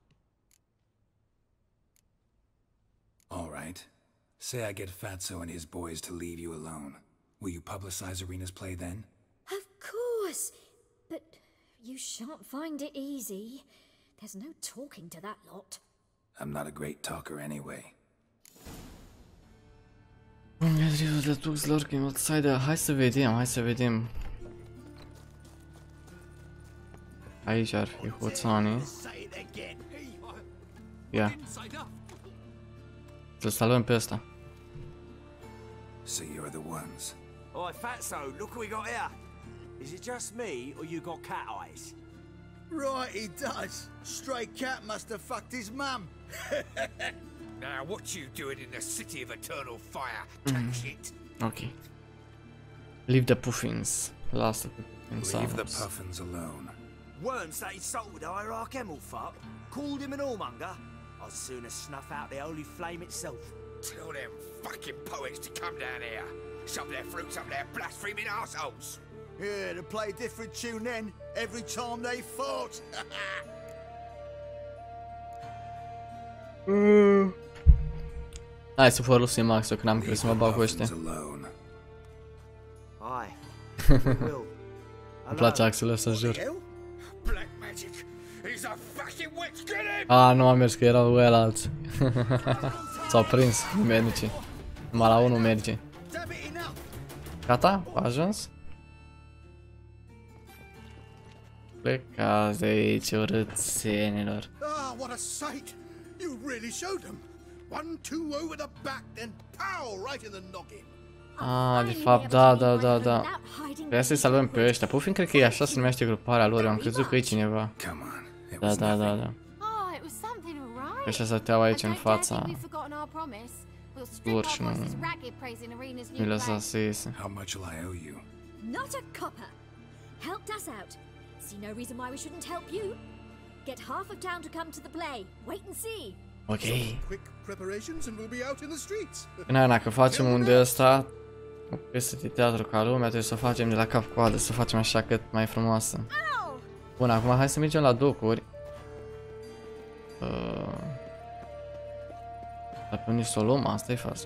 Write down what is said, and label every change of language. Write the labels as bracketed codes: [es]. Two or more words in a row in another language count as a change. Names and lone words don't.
[en] All right. Say I get Fatso and his boys to leave you alone. Will you publicize Irina's play then? Of course. But you shan't find it easy. There's no talking to that lot. I'm not a great talker anyway. [ro] Hai să vedem. Aici ar fi hoțanii. Ia. Să salvăm pe ăsta. [en] So you're the ones. Oi, Fatso, look what we got here. Is it just me, or you got cat eyes? Right, he does. Stray cat must have fucked his mum. Now, what you doing in the city of eternal fire, cat shit? Ok. Leave the puffins. [ro] Lasă pe puffins. [en] Leave the puffins alone. Worms that insulted Hierarch Emelfart, called him an whoremonger. I'd sooner snuff out the holy flame itself. Tell them fucking poets to come down here. Shove their fruits up their blaspheming arseholes. Yeah, to play a different tune then, every time they fought. [ro] Hai să folosim Max-ul, că n-am crezut să mă bag cu ăștia. Îmi place axul ăsta, jur. Nu am mers, că erau ăia alți. S-au prins medicii. Numai la unul merge. Gata? A ajuns? Plecați de aici, urâțenilor. [en] Ah, what a sight! You really showed them. 1-2 over the back, then pow right in the noggin. [ro] De fapt, da. Trebuie să-i salvăm pe ăștia. Puffin cred că e așa se numește gruparea lor. Eu am crezut că e cineva. Da. Ăștia stăteau aici în fața lor și nu-i lăsa să iese. [en] Not a copper. Helped us out. See no reason why we shouldn't help you. Get half of town to come to the play. Wait and see. Ok. Quick preparations and we'll be out in the streets. [ro] Dacă facem un de ăsta, o piesă de teatru ca lumea, trebuie să o facem de la cap-coadă, să o facem așa cât mai frumoasă. Bun, acum hai să mergem la docuri. Dar pe unde să o luăm? Asta e faza.